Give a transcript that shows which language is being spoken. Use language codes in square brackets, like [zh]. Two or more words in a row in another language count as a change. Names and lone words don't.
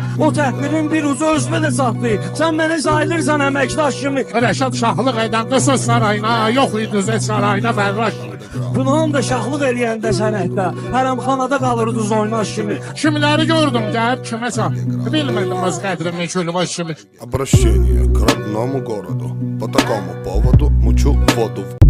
[az] O təhqirin bir ucu özünə də saxlayır. Sən məni sayılırsan əməkdaş kimi. Rəşad şahlıq edəndə söz sarayına, yox idi zət sarayına Fərraş kimi. Günahın da şahlıq eləyəndə sənətdə. Hərəmxanada qalırdı oynaş kimi. Kimiləri gördüm gəlib kiməsə. Bilmədim öz qədrimi külbaş kimi. [ru] Обращение к родному городу. По такому поводу мучу воду.